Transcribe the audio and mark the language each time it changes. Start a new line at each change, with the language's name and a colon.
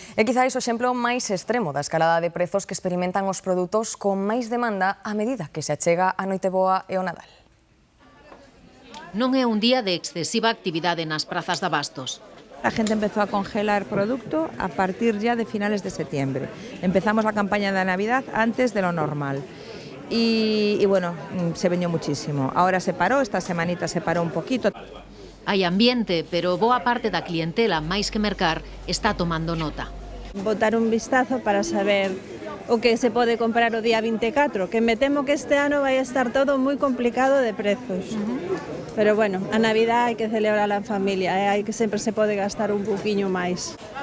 Galician: É quizáis o exemplo máis extremo da escalada de prezos que experimentan os produtos con máis demanda a medida que se achega a Noiteboa e o Nadal. Non é un día de excesiva actividade nas prazas de abastos.
Spanish: La gente empezó a congelar producto a partir ya de finales de septiembre. Empezamos la campaña de Navidad antes de lo normal. Y bueno, se vendió muchísimo. Ahora se paró, esta semanita se paró un poquito.
Galician: Hai ambiente, pero boa parte da clientela, máis que mercar, está tomando nota. Botar un vistazo para saber o que se pode comprar o día 24, que me temo que este ano vai estar todo moi complicado de prezos. Pero bueno, a Navidad hai que celebrar en familia, hai que sempre se pode gastar un pouquiño máis.